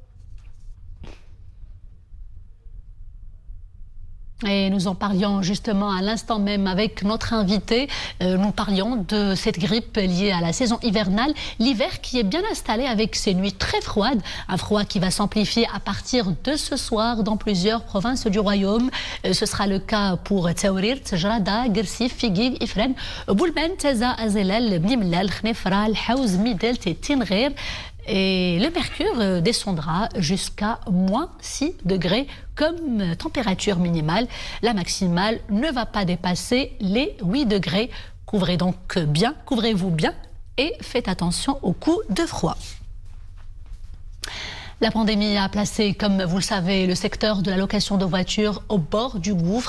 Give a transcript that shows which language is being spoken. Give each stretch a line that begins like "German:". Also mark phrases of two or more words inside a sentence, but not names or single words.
French: Et nous en parlions justement à l'instant même avec notre invité. Nous parlions de cette grippe liée à la saison hivernale. L'hiver qui est bien installé avec ses nuits très froides. Un froid qui va s'amplifier à partir de ce soir dans plusieurs provinces du royaume. Ce sera le cas pour Taourir, Tjrada, Gersif, Figuig, Ifren, Boulben, Teza, Azelel, Bnimlal, Khnefra, Haouz, Midelt et Tinrir. Et le mercure descendra jusqu'à moins 6 degrés comme température minimale. La maximale ne va pas dépasser les 8 degrés. Couvrez-vous bien et faites attention aux coups de froid. La pandémie a placé, comme vous le savez, le secteur de la location de voitures au bord du gouffre.